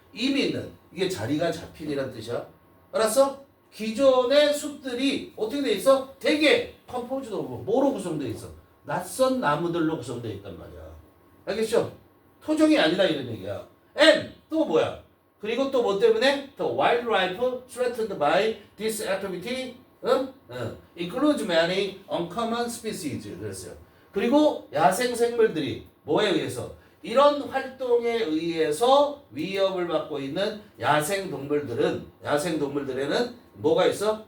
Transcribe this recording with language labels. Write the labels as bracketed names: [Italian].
[Korean] 이미 있는 이게 자리가 잡힌이란 뜻이야. 알았어? 기존의 숲들이 어떻게 돼 있어? 되게 [English] composed of [Korean] 뭐로 구성돼 있어? 낯선 나무들로 구성되어 있단 말이야. 알겠죠? 토종이 아니라 이런 얘기야. And 또 뭐야? 그리고 또 뭐 때문에? [English] The wildlife threatened by this activity includes many uncommon species 그랬어요. [Korean] 그리고 야생 생물들이 뭐에 의해서? 이런 활동에 의해서 위협을 받고 있는 야생 동물들에는 뭐가 있어?